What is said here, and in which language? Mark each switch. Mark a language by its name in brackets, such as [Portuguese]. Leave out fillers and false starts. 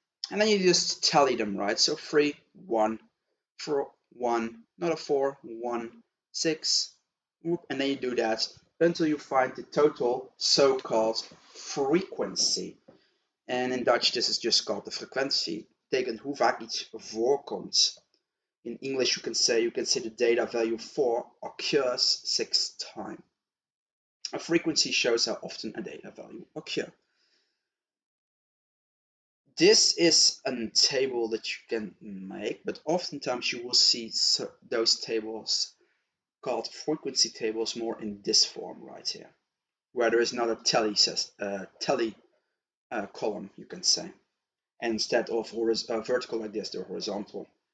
[English] And then you just tally them, right? So 3, 1, 4, 1, not a 4, 1, 6, and then you do that until you find the total so-called frequency. And in Dutch this is just called the frequentie. [Dutch] Betekent hoe vaak iets voorkomt. [English] In English you can say the data value 4 occurs 6 times. A frequency shows how often a data value occurs. This is a table that you can make, but oftentimes you will see those tables called frequency tables more in this form right here, where there is not a tally column, you can say, and instead of vertical like this, they're horizontal.